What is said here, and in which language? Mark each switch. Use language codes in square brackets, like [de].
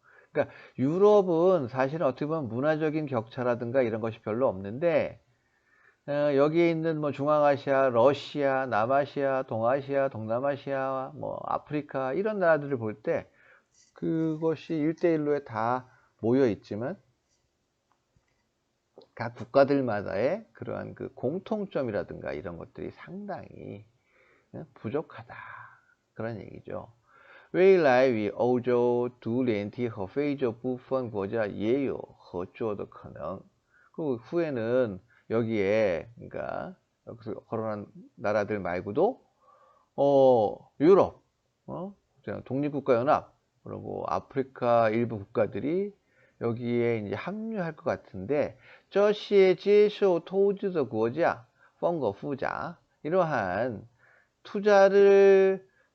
[ko] 그러니까 유럽은 사실은 어떻게 보면 문화적인 격차라든가 이런 것이 별로 없는데 여기에 있는 뭐 중앙아시아, 러시아, 남아시아, 동아시아, 동남아시아, 뭐 아프리카 이런 나라들을 볼 때 그것이 1대1로에 다 모여 있지만 각 국가들마다의 그러한 그 공통점이라든가 이런 것들이 상당히 부족하다. 그런 얘기죠. [zh] 未来与欧洲独联体和非洲部分国家也有合作的可能. [ko] 그 후에는 여기에 그러니까 여기서 거론한 나라들 말고도 유럽, 독립국가연합 그리고 아프리카 일부 국가들이 여기에 이제 합류할 것 같은데 [zh] 这些接受投资的国家风格复杂 [ko] 이러한 투자를